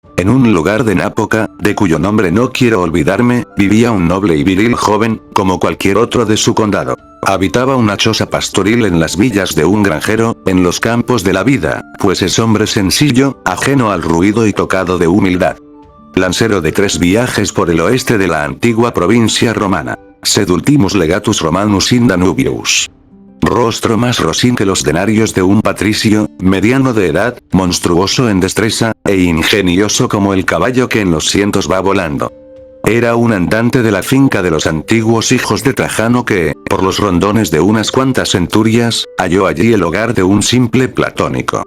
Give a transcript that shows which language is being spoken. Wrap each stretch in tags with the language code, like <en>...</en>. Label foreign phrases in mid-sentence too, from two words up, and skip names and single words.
<es>En un lugar de Nápoca, de cuyo nombre no quiero olvidarme, vivía un noble y viril joven, como cualquier otro de su condado. Habitaba una choza pastoril en las villas de un granjero, en los campos de la vida, pues es hombre sencillo, ajeno al ruido y tocado de humildad. Lancero de 3 viajes por el oeste de la antigua provincia romana.</es> <la>Sed ultimus legatus Romanus in Danubius.</la> <es>Rostro más rosín que los denarios de un patricio, mediano de edad, monstruoso en destreza, e ingenioso como el caballo que en los cientos va volando. Era un andante de la finca de los antiguos hijos de Trajano que, por los rondones de unas cuantas centurias, halló allí el hogar de un simple platónico.</es>